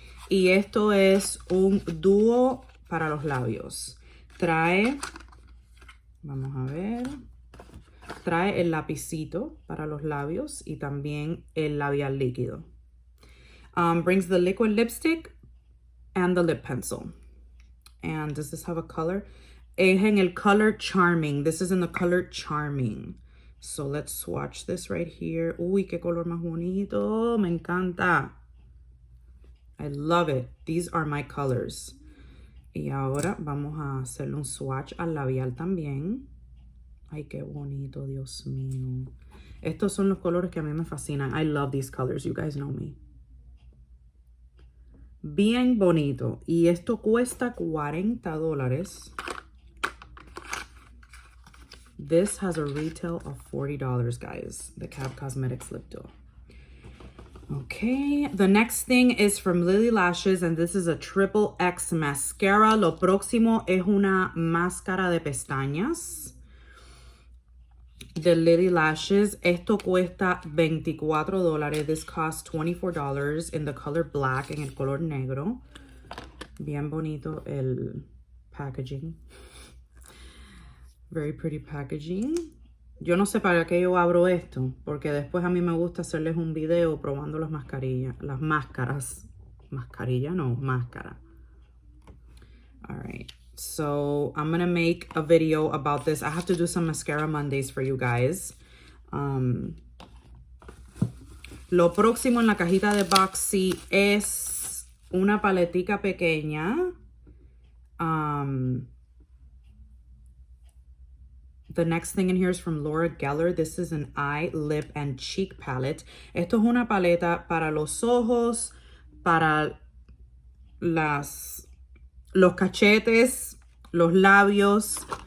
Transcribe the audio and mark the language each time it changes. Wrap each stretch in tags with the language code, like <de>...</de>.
<es>Y esto es un dúo para los labios. Trae, vamos a ver, trae el lapicito para los labios y también el labial líquido.</es> <en>Brings the liquid lipstick and the lip pencil. And does this have a color?</en> <es>Es en el color Charming.</es> <en>This is in the color Charming. So let's swatch this right here.</en> <es>Uy, qué color más bonito. Me encanta.</es> <en>I love it. These are my colors.</en> <es>Y ahora vamos a hacerle un swatch al labial también. Ay, qué bonito, Dios mío. Estos son los colores que a mí me fascinan.</es> <en>I love these colors. You guys know me.</en> <es>Bien bonito. Y esto cuesta $40.</es> <en>This has a retail of $40, guys. The CAB Cosmetics Lip Duo. Okay. The next thing is from Lily Lashes. And this is a Triple X mascara.</en> <es>Lo próximo es una máscara de pestañas. The Lily Lashes. Esto cuesta $24.</es> <en>This costs $24 in the color black,</en> <es>en el color negro. Bien bonito el packaging.</es> <en>Very pretty packaging.</en> <es>Yo no sé para qué yo abro esto, porque después a mí me gusta hacerles un video probando las mascarillas, las máscaras. Mascarilla, no, máscara.</es> <en>All right. So I'm going to make a video about this. I have to do some mascara Mondays for you guys.</en> <es>Lo próximo en la cajita de Boxy es una paletica pequeña.</es> <en>The next thing in here is from Laura Geller. This is an eye, lip, and cheek palette.</en> <es>Esto es una paleta para los ojos, para los cachetes, los labios.</es>